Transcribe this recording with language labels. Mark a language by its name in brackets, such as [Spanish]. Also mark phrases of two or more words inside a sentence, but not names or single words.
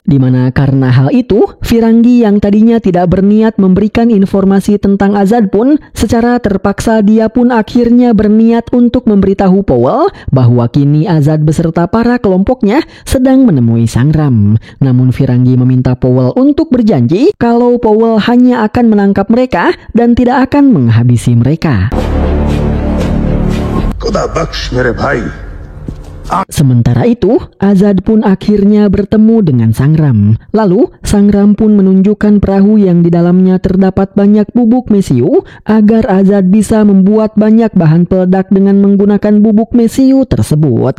[Indonesian] Dimana karena hal itu, Firangi yang tadinya tidak berniat memberikan informasi tentang Azad pun, secara terpaksa dia pun akhirnya berniat untuk memberitahu Powell bahwa kini Azad beserta para kelompoknya sedang menemui Sangram. Namun Firangi meminta Powell untuk berjanji kalau Powell hanya akan menangkap mereka dan tidak akan menghabisi mereka. [Hindi] खुदा बख्श मेरे भाई। [Indonesian] Sementara itu, Azad pun akhirnya bertemu dengan Sangram. Lalu, Sangram pun menunjukkan perahu yang di dalamnya terdapat banyak bubuk mesiu agar Azad bisa membuat banyak bahan peledak dengan menggunakan bubuk mesiu tersebut.